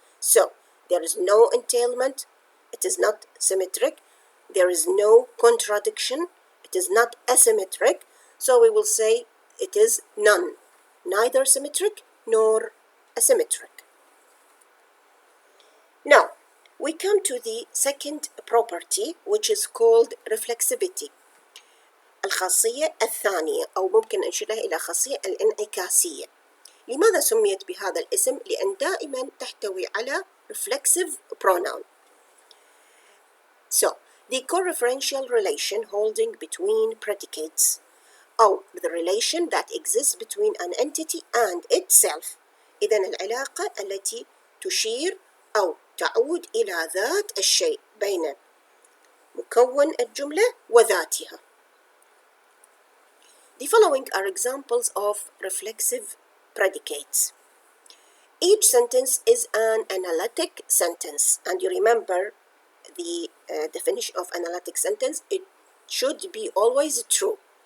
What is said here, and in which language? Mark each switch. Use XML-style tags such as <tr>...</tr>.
<en>So, there is no entailment, it is not symmetric, there is no contradiction, it is not asymmetric, so we will say it is none, neither symmetric nor asymmetric. Now, we come to the second property, which is called reflexivity.</en> <ar>الخاصية الثانية أو ممكن نشيرها إلى خاصية الانعكاسية. لماذا سميت بهذا الاسم؟ لأن دائما تحتوي على reflexive pronoun.</ar> <en>So, the co-referential relation holding between predicates, أو the relation that exists between an entity and itself.</en> <ar>إذن العلاقة التي تشير أو تعود إلى ذات الشيء بين مكون الجملة وذاتها.</ar> <en>The following are examples of reflexive predicates. Each sentence is an analytic sentence, and you remember the definition of analytic sentence, it should be always true.</en>